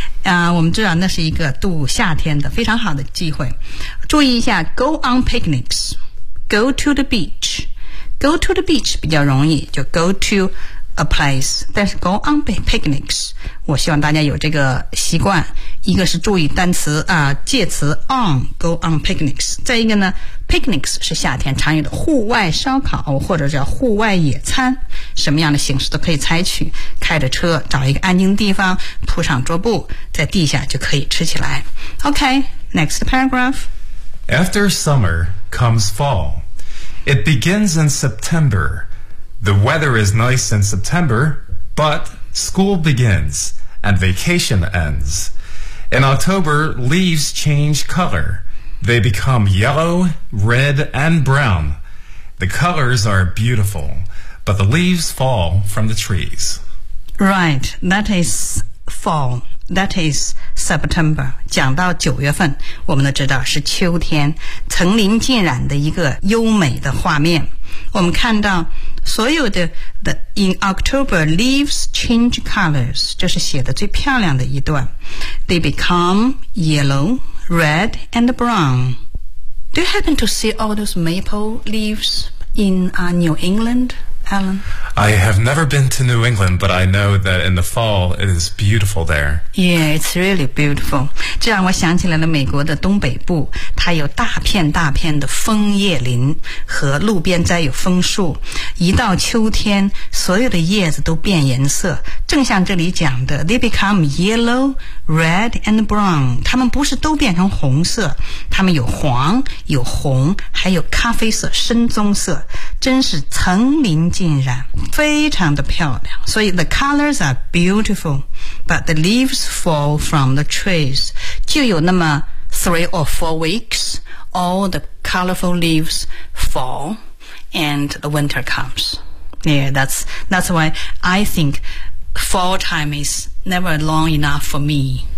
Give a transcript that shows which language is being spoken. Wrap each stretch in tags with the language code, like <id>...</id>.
<zh>我们知道那是一个度夏天的非常好的机会。注意一下</zh> <en>,go on picnics. Go to the beach. Go to the beach</en> <zh>比较容易就</zh> <en>go to a place.</en> <zh>但是</zh> <en>go on picnics,</en> <zh>我希望大家有这个习惯。一个是注意单词啊介词 on,</zh> <en>go on picnics.</en> <zh>再一个呢 ,picnics 是夏天常有的户外烧烤或者叫户外野餐。什么样的形式都可以采取开着车找一个安静地方铺上桌布在地下就可以吃起来</zh> <en>OK, next paragraph After summer comes fall It begins in September The weather is nice in September But school begins And vacation ends In October, leaves change color They become yellow, red and brown The colors are beautifulBut the leaves fall from the trees. Right, that is fall. That is September.</en> <zh>讲到九月份，我们都知道是秋天，层林尽染的一个优美的画面。我们看到所有的</zh> <en>the in October leaves change colors，</en> <zh>这是写的最漂亮的一段。</zh> <en>They become yellow, red, and brown. Do you happen to see all those maple leaves in New England? Alan? I have never been to New England, but I know that in the fall, it is beautiful there. Yeah, it's really beautiful.</en> <zh>这让我想起来了美国的东北部，它有大片大片的枫叶林和路边栽有枫树。一到秋天，所有的叶子都变颜色，正像这里讲的</zh> <en>they become yellow, red, and brown.</en> <zh>它们不是都变成红色，它们有黄，有红，还有咖啡色，深棕色，真是层林尽染，非常的漂亮。</zh> <en>所以 the colors are beautiful, but the leaves fall from the trees.</en> <zh>就有那么</zh> <en>three or four weeks, all the colorful leaves fall, and the winter comes. Yeah, that's why I think fall time is never long enough for me.</en>